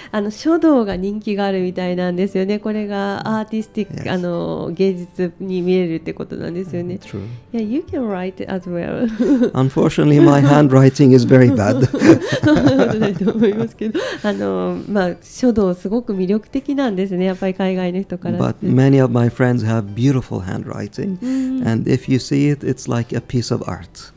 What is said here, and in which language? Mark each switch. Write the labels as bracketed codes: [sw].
[ja] 書道が人気があるみたいなんですよね。これがアーティスティック、芸術に見えるってことなんですよね。 [en] True. Yeah, you can write as well. Unfortunately, my handwriting is very bad. [ja] そうないと思いますけど、書道すごく魅力的なんですね。やっぱり海外の人から。 [en] But many of my friends have beautiful handwriting, and if you see it, it's like a piece of art.